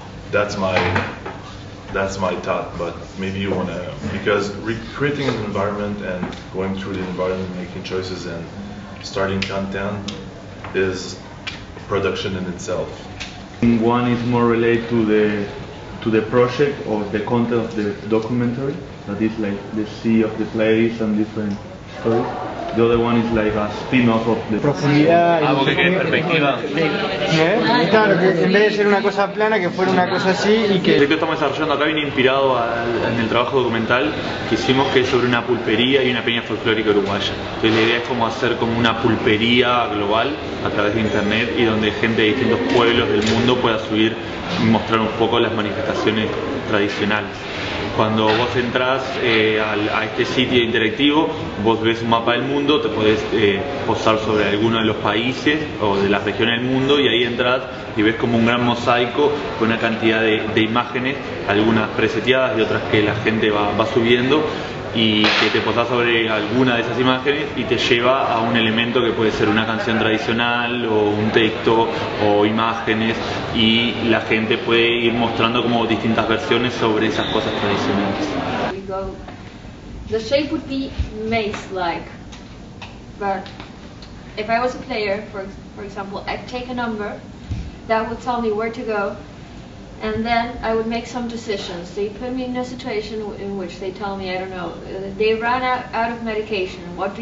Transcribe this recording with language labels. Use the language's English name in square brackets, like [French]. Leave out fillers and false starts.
[English] That's my thought, but maybe you wanna, because recreating an environment and going through the environment, making choices and starting content is production in itself. One is more related to the project or the content of the documentary, that is like the sea of the place and different stories. The other one is like a spin-off of the [Spanish] profundidad algo que quede perspectiva. Claro, que en vez de ser una cosa plana, que fuera una cosa así y que... El proyecto que estamos desarrollando acá viene inspirado en el trabajo documental que hicimos, que es sobre una pulpería y una peña folclórica uruguaya. Entonces la idea es como hacer como una pulpería global a través de internet, y donde gente de distintos pueblos del mundo pueda subir y mostrar un poco las manifestaciones tradicionales. Cuando vos entrás a este sitio interactivo, vos ves un mapa del mundo mundo, te podés posar sobre alguno de los países o de las regiones del mundo y ahí entras y ves como un gran mosaico con una cantidad de imágenes, algunas preseteadas y otras que la gente va subiendo, y que te posás sobre alguna de esas imágenes y te lleva a un elemento que puede ser una canción tradicional o un texto o imágenes, y la gente puede ir mostrando como distintas versiones sobre esas cosas tradicionales. [English] The shape would be maze-like, but if I was a player, for example, I'd take a number that would tell me where to go, and then I would make some decisions. They put me in a situation in which they tell me, I don't know, they ran out of medication. What do?